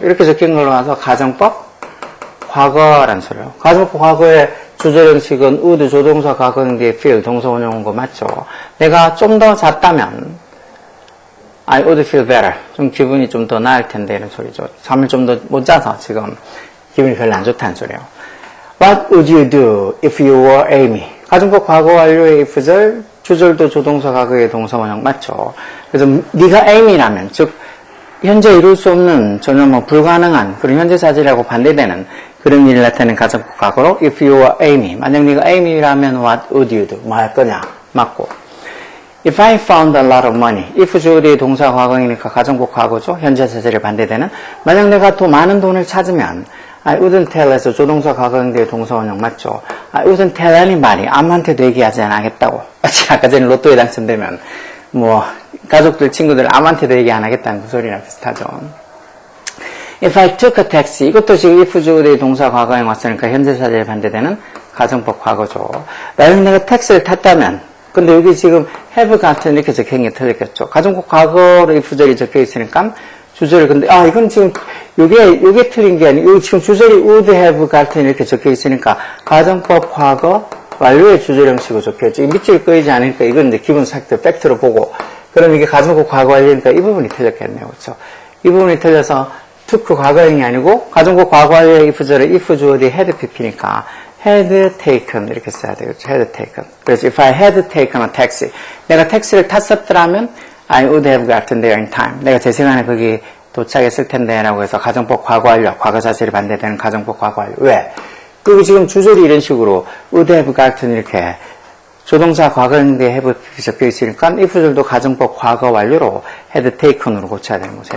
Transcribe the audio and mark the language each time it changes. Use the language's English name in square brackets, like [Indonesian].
[Korean] 이렇게 적힌 걸로 와서 가정법 과거란 소리예요. 가정법 과거의 주절 형식은 would 조동사 과거 형태의 feel 동사 원형 온 거 맞죠? 내가 좀 더 잤다면 [English] I would feel better. [Korean] 좀 기분이 좀 더 나을 텐데 이런 소리죠. 잠을 좀 더 못 자서 지금 기분이 별로 안 좋다는 소리예요. [English] What would you do if you were Amy? [Korean] 가정법 과거 완료의 if절 주절도 조동사 과거의 동사 원형 맞죠? 그래서 네가 Amy라면 즉 현재 이룰 수 없는 전혀 뭐 불가능한 그런 현재 사실하고 반대되는 그런 일을 나타내는 가정법 과거로 [English] if you were Amy [Korean] 만약 네가 Amy라면 [English] what would you do? [Korean] 뭐 할 거냐? 맞고 [English] If I found a lot of money if [Korean] 주어의 동사 과거이니까 가정법 과거죠. 현재 사실에 반대되는 만약 내가 더 많은 돈을 찾으면 [English] I wouldn't tell [Korean] 에서 조동사 과거형태의 동사 원형 맞죠? [English] I wouldn't tell anybody. [Korean] 아무한테도 얘기하지 않겠다고. 아까 전에 로또에 당첨되면 뭐 가족들, 친구들 아무한테도 얘기 안 하겠다는 그 소리랑 비슷하죠. [English] If I took a taxi. [Korean] 이것도 지금 if 주어의 동사 과거형 왔으니까 현재 사실에 반대되는 가정법 과거죠. 만약 내가 택시를 탔다면 근데 여기 지금 have 같은 이렇게 적혀있는 게 틀렸겠죠. 가정법 과거로 if절이 적혀있으니까 주절이 근데 이건 지금 요게 틀린 게 아니고 지금 주절이 would have 같은 이렇게 적혀 있으니까 가정법 과거 완료의 주절 형식으로 적혀있죠. 이 밑줄 끄이지 않으니까 이건 이제 기본 팩트 팩트로 보고 그럼 이게 가정법 과거 완료니까 이 부분이 틀렸겠네요. 그렇죠? 이 부분이 틀려서 took 과거형이 아니고 가정법 과거 완료의 if절에 if 주어디 had pp니까 [English] had taken [Korean] 이렇게 써야 되겠죠. had taken. 그래서 [English] if I had taken a taxi [Korean] 내가 택시를 탔었더라면 [English] I would have gotten there in time. [Korean] 내가 제 시간에 거기 도착했을 텐데 라고 해서 가정법 과거 완료, 과거 사실이 반대되는 가정법 과거 완료. 왜? 여기 지금 주절이 이런 식으로 [English] would have gotten [Korean] 이렇게 조동사 과거형대 have 적혀 있으니까 if절도 가정법 과거 완료로 had taken으로 고쳐야 되는 거죠.